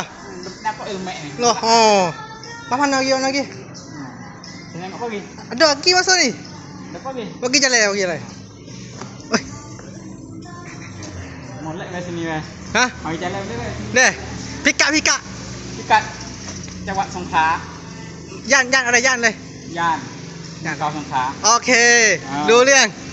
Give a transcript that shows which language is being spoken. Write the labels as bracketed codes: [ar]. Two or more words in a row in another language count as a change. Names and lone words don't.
[ms] Dapat ilmu ni. Loh, oh. Mana lagi? Tengok apa lagi? Ada lagi masa ni. Dapat lagi. Bagi jalan. Oi. Molek kat sini weh. Ha? Mari jalan dia weh. Deh. Pika. Dekat จังหวัดสงขลา [th] ย่านอะไรย่านเลย ย่านเกาะสงขลา โอเครู้เรื่อง